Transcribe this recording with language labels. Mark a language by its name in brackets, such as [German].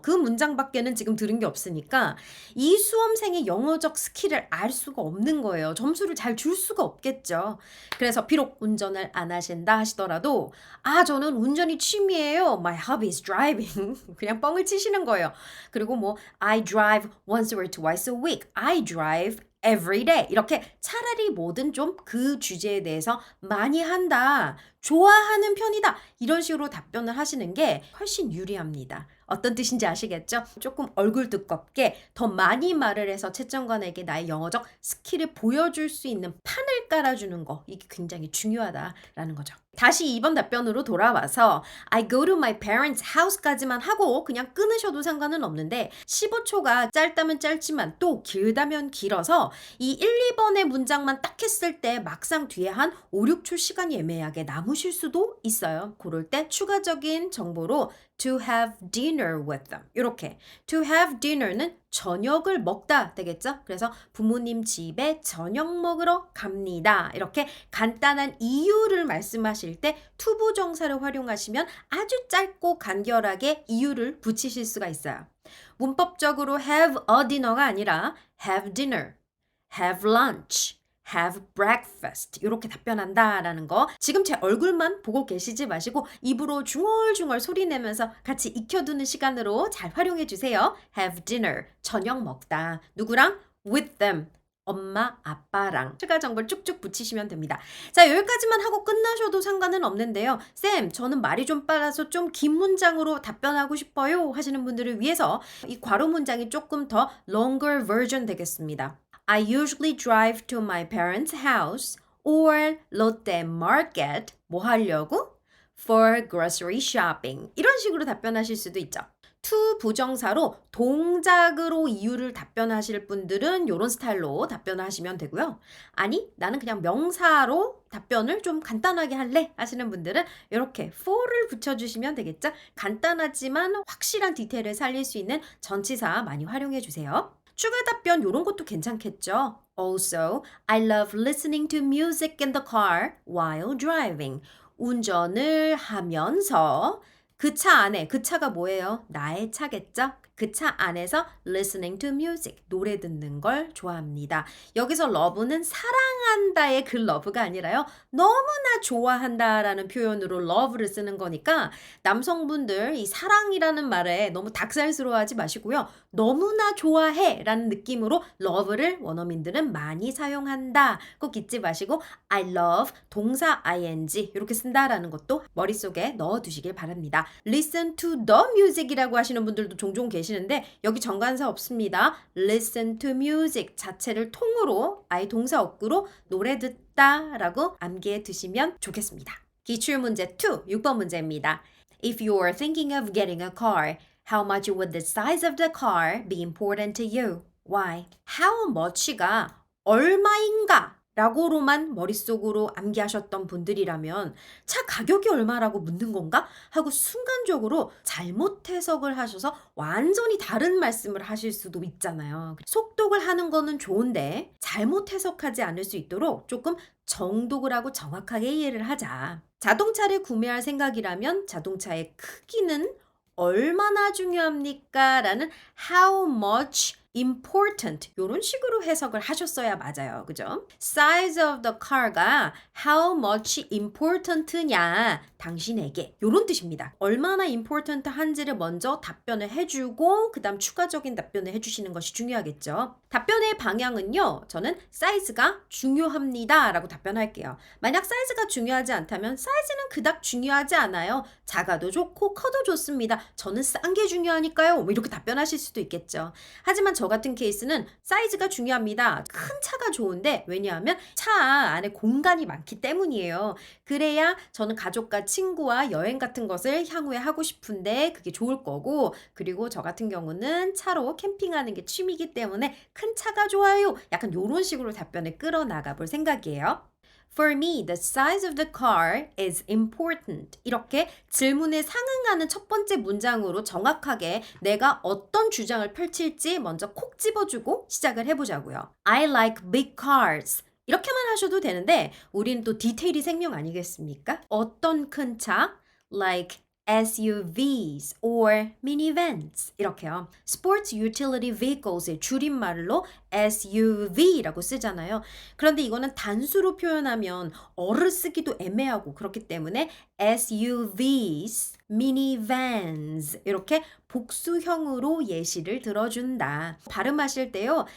[Korean] 그 문장밖에는 지금 들은 게 없으니까 이 수험생의 영어적 스킬을 알 수가 없는 거예요. 점수를 잘 줄 수가 없겠죠. 그래서 비록 운전을 안 하신다 하시더라도 저는 운전이 취미예요. [English] My hobby is driving. [Korean] 그냥 뻥을 치시는 거예요. 그리고 뭐 [English] I drive once or twice a week. I drive every day. [Korean] 이렇게 차라리 뭐든 좀 그 주제에 대해서 많이 한다. 좋아하는 편이다. 이런 식으로 답변을 하시는 게 훨씬 유리합니다. 어떤 뜻인지 아시겠죠? 조금 얼굴 두껍게 더 많이 말을 해서 채점관에게 나의 영어적 스킬을 보여줄 수 있는 판을 깔아주는 거. 이게 굉장히 중요하다라는 거죠. 다시 2번 답변으로 돌아와서 [English] I go to my parents' house [Korean] 까지만 하고 그냥 끊으셔도 상관은 없는데 15초가 짧다면 짧지만 또 길다면 길어서 이 1, 2번의 문장만 딱 했을 때 막상 뒤에 한 5, 6초 시간이 애매하게 남으실 수도 있어요. 그럴 때 추가적인 정보로 [English] to have dinner with them. [Korean] 이렇게 [English] to have dinner [Korean] 는 저녁을 먹다 되겠죠? 그래서 부모님 집에 저녁 먹으러 갑니다. 이렇게 간단한 이유를 말씀하실 때 투부정사를 활용하시면 아주 짧고 간결하게 이유를 붙이실 수가 있어요. 문법적으로 [English] have a dinner [Korean] 가 아니라 [English] have dinner, have lunch, have breakfast [Korean] 이렇게 답변한다라는 거 지금 제 얼굴만 보고 계시지 마시고 입으로 중얼중얼 소리 내면서 같이 익혀두는 시간으로 잘 활용해 주세요. [English] have dinner, [Korean] 저녁 먹다. 누구랑? [English] with them. [Korean] 엄마, 아빠랑 추가 정보를 쭉쭉 붙이시면 됩니다. 자, 여기까지만 하고 끝나셔도 상관은 없는데요. 쌤, 저는 말이 좀 빨라서 좀 긴 문장으로 답변하고 싶어요 하시는 분들을 위해서 이 괄호 문장이 조금 더 [English] longer version [Korean] 되겠습니다. [English] I usually drive to my parents' house or Lotte Market. [Korean] 뭐 하려고? [English] For grocery shopping. [Korean] 이런 식으로 답변하실 수도 있죠. to 부정사로 동작으로 이유를 답변하실 분들은 이런 스타일로 답변을 하시면 되고요. 아니, 나는 그냥 명사로 답변을 좀 간단하게 할래 하시는 분들은 이렇게 for를 붙여주시면 되겠죠. 간단하지만 확실한 디테일을 살릴 수 있는 전치사 많이 활용해 주세요. 추가 답변 이런 것도 괜찮겠죠. [English] Also, I love listening to music in the car while driving. [Korean] 운전을 하면서 그 차 안에, 그 차가 뭐예요? 나의 차겠죠? 그 차 안에서 [English] listening to music, [Korean] 노래 듣는 걸 좋아합니다. 여기서 love는 사랑한다의 그 love가 아니라요. 너무나 좋아한다라는 표현으로 love를 쓰는 거니까 남성분들 이 사랑이라는 말에 너무 닭살스러워하지 마시고요. 너무나 좋아해 라는 느낌으로 love를 원어민들은 많이 사용한다. 꼭 잊지 마시고 [English] I love [Korean] 동사 ing 이렇게 쓴다라는 것도 머릿속에 넣어두시길 바랍니다. [English] Listen to the music [Korean] 이라고 하시는 분들도 종종 계시는데 여기 정관사 없습니다. [English] Listen to music [Korean] 자체를 통으로 아예 동사 어구로 노래 듣다 라고 암기해 두시면 좋겠습니다. 기출문제 2, 6번 문제입니다. [English] If you are thinking of getting a car, how much would the size of the car be important to you? Why? [Korean] How much가 얼마인가? 라고로만 머릿속으로 암기하셨던 분들이라면 차 가격이 얼마라고 묻는 건가? 하고 순간적으로 잘못 해석을 하셔서 완전히 다른 말씀을 하실 수도 있잖아요. 속독을 하는 거는 좋은데 잘못 해석하지 않을 수 있도록 조금 정독을 하고 정확하게 이해를 하자. 자동차를 구매할 생각이라면 자동차의 크기는 얼마나 중요합니까? 라는 [English] how much important [Korean] 이런 식으로 해석을 하셨어야 맞아요. 그죠? [English] size of the car가 how much important냐 [Korean] 당신에게 이런 뜻입니다. 얼마나 important 한지를 먼저 답변을 해주고 그 다음 추가적인 답변을 해주시는 것이 중요하겠죠. 답변의 방향은요. 저는 사이즈가 중요합니다 라고 답변할게요. 만약 사이즈가 중요하지 않다면 사이즈는 그닥 중요하지 않아요. 작아도 좋고 커도 좋습니다. 저는 싼 게 중요하니까요. 뭐 이렇게 답변하실 수도 있겠죠. 하지만 저 같은 케이스는 사이즈가 중요합니다. 큰 차가 좋은데 왜냐하면 차 안에 공간이 많기 때문이에요. 그래야 저는 가족과 친구와 여행 같은 것을 향후에 하고 싶은데 그게 좋을 거고 그리고 저 같은 경우는 차로 캠핑하는 게 취미이기 때문에 큰 차가 좋아요. 약간 이런 식으로 답변을 끌어나가 볼 생각이에요. [English] For me, the size of the car is important. [Korean] 이렇게 질문에 상응하는 첫 번째 문장으로 정확하게 내가 어떤 주장을 펼칠지 먼저 콕 집어주고 시작을 해보자고요. [English] I like big cars. [Korean] 이렇게만 하셔도 되는데 우린 또 디테일이 생명 아니겠습니까? 어떤 큰 차? [English] Like SUVs or minivans [Korean] 이렇게요. Sports Utility Vehicles의 줄임말로 SUV라고 쓰잖아요. 그런데 이거는 단수로 표현하면 어를 쓰기도 애매하고 그렇기 때문에 SUVs, minivans 이렇게 복수형으로 예시를 들어준다. 발음하실 때요.